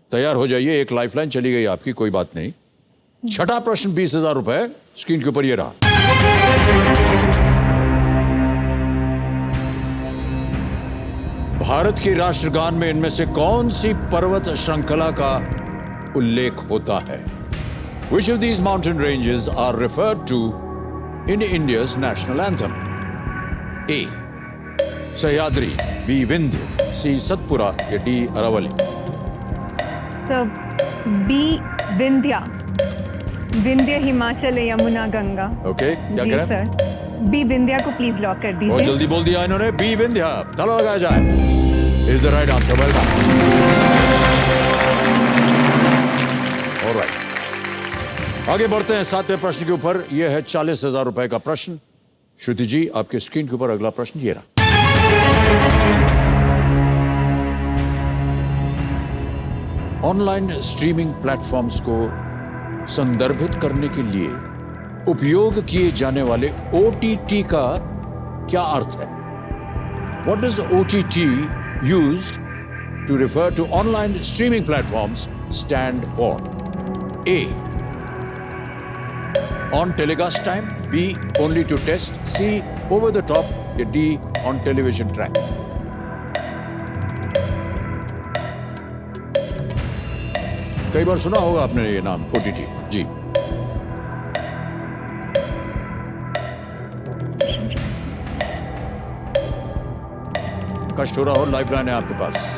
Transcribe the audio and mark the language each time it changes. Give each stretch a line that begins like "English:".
Hindi: तैयार हो जाइए, एक लाइफलाइन चली गई आपकी, कोई बात नहीं। छठा प्रश्न 20,000 रुपए स्क्रीन के ऊपर ये रहा। भारत के राष्ट्रगान में इनमें से कौन सी पर्वत श्रृंखला का उल्लेख होता है?
English: Which of these mountain ranges are referred to in India's national anthem?
Hindi: A, Sahyadri, B, Vindhya, C, Satpura या D, Aravalli? Sir B, Vindhya. Vindhya, Himachal, Yamuna, Ganga. Okay, क्या जी करें? सर। बी, विंध्या को प्लीज लॉक कर बहुत दीजिए। जल्दी बोल दिया इन्होंने, बी, विंध्या। ताला लगाया जाए।
English: Is the right answer? Well done. All right.
Hindi: आगे बढ़ते हैं 7वें प्रश्न के ऊपर। यह है 40,000 रुपए का प्रश्न। श्रुति जी, आपके स्क्रीन के ऊपर अगला प्रश्न ये रहा। ऑनलाइन स्ट्रीमिंग प्लेटफॉर्म्स को संदर्भित करने के लिए उपयोग किए जाने वाले OTT का क्या अर्थ है?
English: What does OTT used to refer to online streaming platforms stand for? A, on telecast time, B, only to test, C, over the top,
Hindi: या
English: D, on television track?
Hindi: कई बार सुना होगा आपने ये नाम OTT जी। कष्ट हो रहा हो, लाइफलाइन है आपके पास।